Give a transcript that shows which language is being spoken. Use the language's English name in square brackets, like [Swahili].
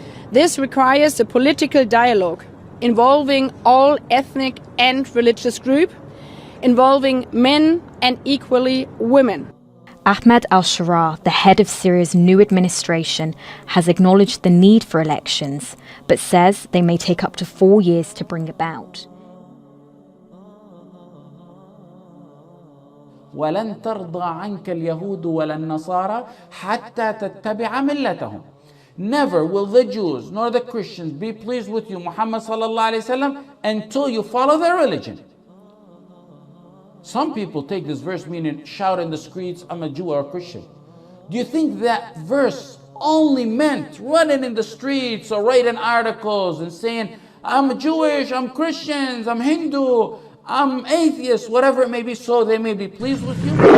[English] This requires a political dialogue involving all ethnic and religious groups, involving men and equally women. Ahmed al-Sharaa, the head of Syria's new administration, has acknowledged the need for elections, but says they may take up to 4 years to bring about. [Arabic] ولن ترضى عنك اليهود ولا النصارى حتى تتبع ملتهم. [English] Never will the Jews nor the Christians be pleased with you, Muhammad sallallahu alaihi wasallam, until you follow their religion. Some people take this verse meaning shout in the streets, I'm a Jew or a Christian. Do you think that verse only meant running in the streets or writing articles and saying, I'm Jewish, I'm Christians, I'm Hindu, I'm atheist, whatever it may be, so they may be pleased with you?